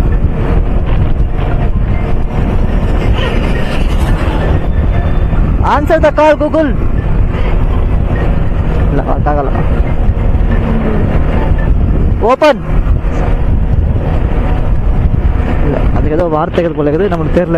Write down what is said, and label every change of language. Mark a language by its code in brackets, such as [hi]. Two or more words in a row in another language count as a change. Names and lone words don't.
[en] Answer the call, Google. [kn] ಇಲ್ಲ ಆಗಲ್ಲ. [ta] ஓப்பன். இல்லை அதுக்கு ஏதோ வார்த்தைகள் போல இருக்குது, நமக்கு தெரியல.